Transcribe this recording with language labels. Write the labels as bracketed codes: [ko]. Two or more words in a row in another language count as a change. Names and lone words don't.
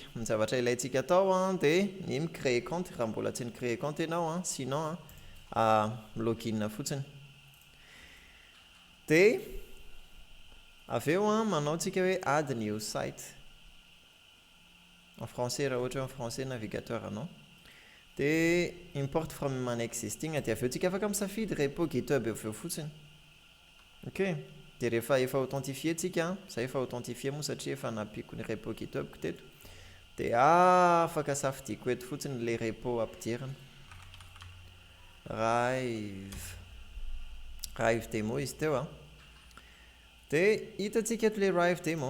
[mg] Ny zavatra ilayntsika atao dia ny micréer compte raha mbola tsy nicréer compte ianao sinon login fotsiny. Dia avy eo manao tsika hoe [en] add new site [fr] en français [mg] raha ohatra [fr] en français navigateur [mg] anao. Dia [en] import from an existing [mg] dia avy eo tsika afaka misafidy repo GitHub avy eo fotsiny. Ok, dia rehefa efa authentifié tsika, izay efa authentifié moa satria efa nampiko ny repo GitHub teto, dia afaka safidiko eto fotsiny le repo ampidirina Rive demo izy teo dia hitantsika eto le Rive demo.